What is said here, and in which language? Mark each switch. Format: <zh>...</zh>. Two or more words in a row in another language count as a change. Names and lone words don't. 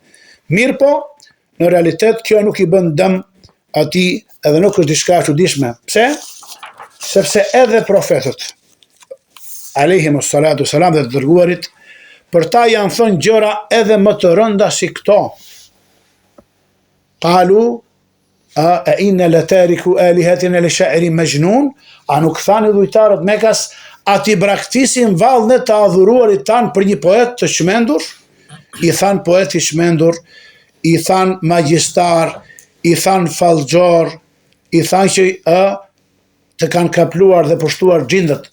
<sq>Mirë po, në realitet kjo nuk i bën dëm atij edhe nuk është diçka e çuditshme. Pse? Sepse edhe profetët</sq> <ar>عليهم الصلاة والسلام</ar> <sq>dhe të dërguarit për ta janë thënë gjëra edhe më të rënda si këto.</sq> <ar>قالوا أإنا لتاركو آلهتنا لشاعر مجنون,</ar> <sq>a nuk thanë dhujtarët Mekas, a ti braktisin vallën të adhuruarit tanë për një poet të çmendur? I thanë poet i çmendur, i thanë magjistar, i thanë fallxhor, i thanë që të kanë kapluar dhe pushtuar xhindët.</sq>